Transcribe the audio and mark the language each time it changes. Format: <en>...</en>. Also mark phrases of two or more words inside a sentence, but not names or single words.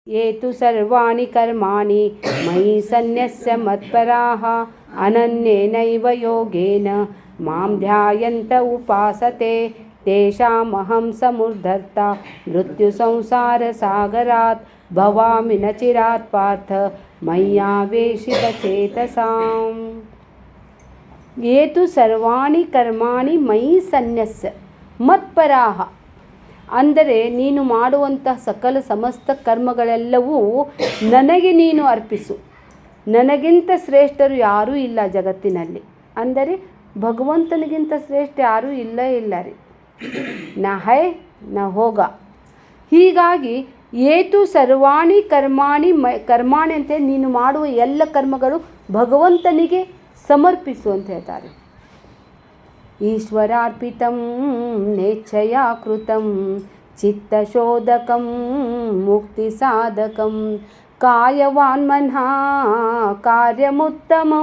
<sa>ये तु सर्वाणि कर्माणि मयि सन्न्यस्य मत्पराः अनन्येनैव योगेन मां ध्यायन्त उपासते तेषामहं समुद्धर्ता मृत्युसंसारसागरात् भवामि न चिरात् पार्थ मय्यावेशितचेतसाम्। ये तु सर्वाणि कर्माणि मयि सन्ನ್ಯಸ್ಯ ಮತ್ಪರಾಹ.</sa> <kn>ಅಂದರೆ ನೀನು ಮಾಡುವಂತಹ ಸಕಲ ಸಮಸ್ತ ಕರ್ಮಗಳೆಲ್ಲವೂ ನನಗೆ ನೀನು ಅರ್ಪಿಸು. ನನಗಿಂತ ಶ್ರೇಷ್ಠರು ಯಾರೂ ಇಲ್ಲ ಜಗತ್ತಿನಲ್ಲಿ. ಅಂದರೆ ಭಗವಂತನಿಗಿಂತ ಶ್ರೇಷ್ಠ ಯಾರೂ ಇಲ್ಲ ರೀ.</kn> <hi>न है न होगा.</hi> <kn>ಹೀಗಾಗಿ</kn> <sa>ಏತು ಸರ್ವಾಣಿ ಕರ್ಮಾಣಿ</sa> <kn>ಅಂತ ನೀನು ಮಾಡುವ ಎಲ್ಲ ಕರ್ಮಗಳು ಭಗವಂತನಿಗೆ ಸಮರ್ಪಿಸು ಅಂತ ಹೇಳ್ತಾರೆ.</kn> <sa>ಈಶ್ವರಾರ್ಪಿತಂ ನೇಚ್ಛಯಾ ಕೃತಂ ಚಿತ್ತಶೋಧಕಂ ಮುಕ್ತಿಸಾಧಕಂ ಕಾಯವಾನ್ ಮನಃ ಕಾರ್ಯಮುತ್ತಮಂ.</sa>